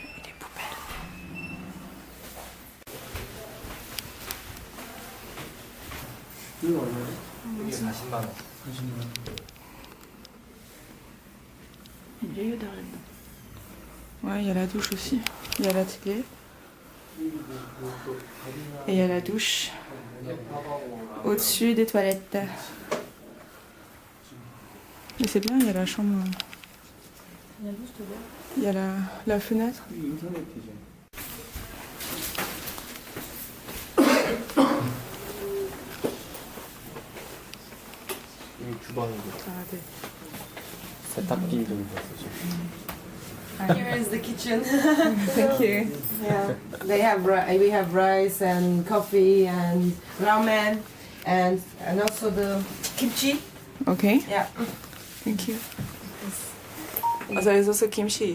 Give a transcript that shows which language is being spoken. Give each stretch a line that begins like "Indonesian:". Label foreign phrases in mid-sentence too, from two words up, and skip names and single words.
Korean: 이게 40만 원.
French: Ouais, il y a la douche aussi. Il y a la télé. Et il y a la douche. Au-dessus des toilettes. Mais c'est bien, il y a la chambre. Il y a la fenêtre.
Korean: 주방이고 세탁기 정도 있으시죠?
English: Here is the kitchen. Thank you. Yeah, we have rice and coffee and ramen and also the kimchi. Okay, Yeah. thank you. Oh, there is also kimchi.